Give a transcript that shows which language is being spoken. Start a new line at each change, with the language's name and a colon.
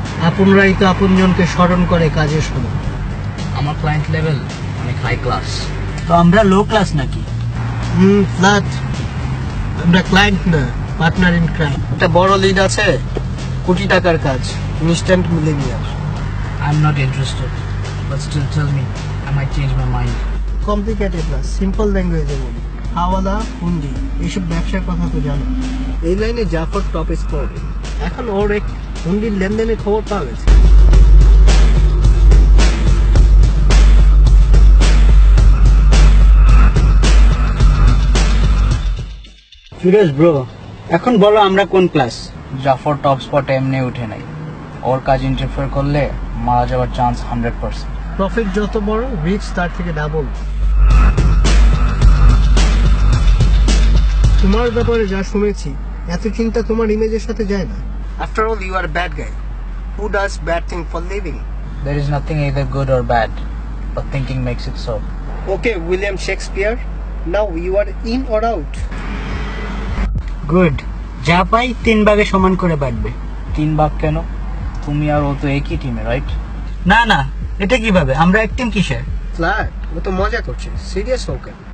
Bangla: আপনরাই তো আপনজনকে স্মরণ করে কাজের সময়। আমার ক্লায়েন্ট লেভেল অনেক হাই ক্লাস। তো আমরা লো ক্লাস নাকি? ফ্ল্যাট, আমরা ক্লায়েন্ট না,
English: Partner in crime.
Bangla: একটা বড় লিড আছে, কোটি টাকার কাজ, instant millionaire.
English: I'm not interested. But still tell me, I might change my mind.
Bangla: Complicated না, সিম্পল ল্যাঙ্গুয়েজে বলি। হাওয়ালা, হুন্ডি, এইসব ব্যবসার কথা তো জানো। এই লাইনে জাফর টপ স্কোর। এখন ওর এক হুন্ডির লেনদেনের খবর পাওয়া গেছে।
English: serious bro,
Bangla: এখন বলো আমরা কোন ক্লাস? জাফর টপ স্পটে এমনি উঠে নাই। ওর কাজ ইন্টারফেয়ার করলে মারা যাওয়ার চান্স 100%. প্রফিট যত বড়, রিচ তার থেকে ডাবল। তোমার ব্যাপারে যা শুনেছি, এত চিন্তা তোমার ইমেজের সাথে যায় না।
English: After all you are bad guy who does bad thing for living. There is nothing either good or bad, but thinking makes it so. Okay William Shakespeare, now you are in or out.
Bangla: Good, যা পাই 3 ভাগে সমান করে বাঁটবে। 3 ভাগ কেন? তুমি আর ও তো একই টিমে, রাইট? না না, এটা কিভাবে? আমরা এক টিম কিসের? ফ্ল্যাট, ও তো মজা করছে, সিরিয়াস হোক।